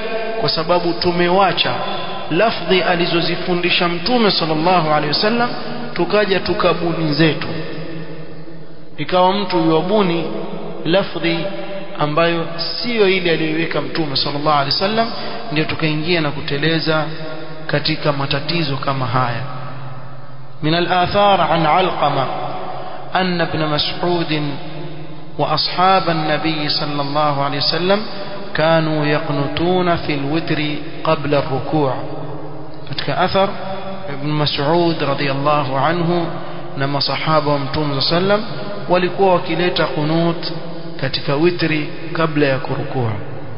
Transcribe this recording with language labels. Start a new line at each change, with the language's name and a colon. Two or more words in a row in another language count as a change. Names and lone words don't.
Swahili: Kwa sababu tumewacha lafdhi alizozifundisha Mtume
Arabic: صلى الله عليه وسلم,
Swahili: tukaja tukabuni zetu. Ikawa mtu yubuni lafdhi ambayo sio ile aliyoweka Mtume
Arabic: صلى الله عليه وسلم,
Swahili: ndio tukaingia na kuteleza katika matatizo kama haya.
Arabic: من الآثار عن علقمة أن ابن مسعود وأصحاب النبي صلى الله عليه وسلم كانوا يقنتون في الوتر قبل الركوع.
Swahili: katika athar ibn Mas'ud
Arabic: رضي الله عنه
Swahili: na masahaba wa Mtume sallam walikuwa wakileta qunut katika witri kabla ya kurukua.